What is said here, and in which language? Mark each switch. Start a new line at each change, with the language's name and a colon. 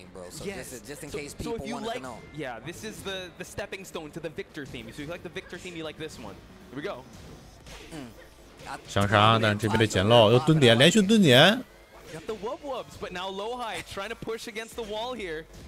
English: So if you like, yeah, this is the stepping stone to the Victor theme. So if you like the Victor theme, you like this one. Here we go.
Chinese: 想杀，但是这边被捡漏，又蹲点，连续蹲点。
English: Got the wub wubs, but now Lohai trying to push against the wall here.